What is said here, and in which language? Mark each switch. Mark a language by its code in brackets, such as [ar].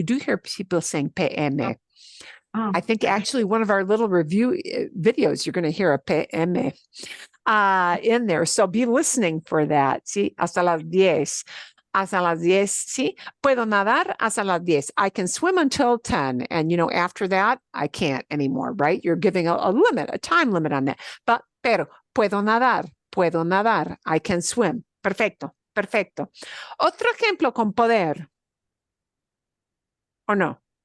[en] You do hear people saying PM. Oh, I think actually one of our little review videos, you're going to hear a PM in there. So be listening for that. [es] Sí, hasta las 10. Hasta las 10. Sí, puedo nadar hasta las 10. [en] I can swim until 10. And, after that, I can't anymore, right? You're giving a limit, a time limit on that. [es] Pero puedo nadar. [en] I can swim. [es] Perfecto. Otro ejemplo con poder. ¿O no?